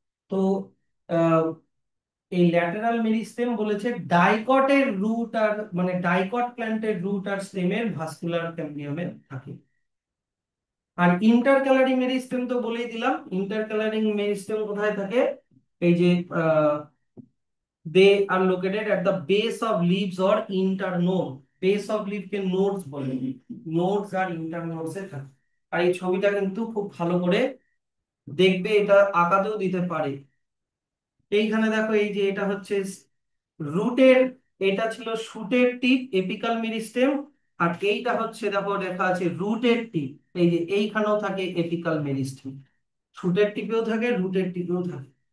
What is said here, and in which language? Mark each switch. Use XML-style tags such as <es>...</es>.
<bn>তো আহ, এই lateral meristem বলেছে ডাইকটের রুট, আর মানে ডাইকট প্ল্যান্টের রুট আর স্টেমের ভাস্কুলার ক্যাম্বিয়ামে থাকে। আর ইন্টারক্যালারি মেরিস্টেম তো বলেই দিলাম, ইন্টারক্যালারিং মেরিস্টেম কোথায় থাকে? এই যে</bn> <en>they are located at the base of leaves or internode, base of leaf</en> <bn>K nodes বলে, নোডস আর ইন্টারনোডস এ থাকে। আর এই ছবিটা কিন্তু খুব ভালো করে দেখবে, এটা আঁকাতেও দিতে পারে। এইখানে দেখো এই যে এটা হচ্ছে রুটের, এটা ছিল শুটের টিপ এপিকাল মেরিস্টেম, আর এইটা হচ্ছে দেখো লেখা আছে রুটের টিপ, এই যে এইখানেও থাকে এপিকাল মেরিস্টেম, শুটের টিপেও থাকে, রুটের টিপেও থাকে।</bn>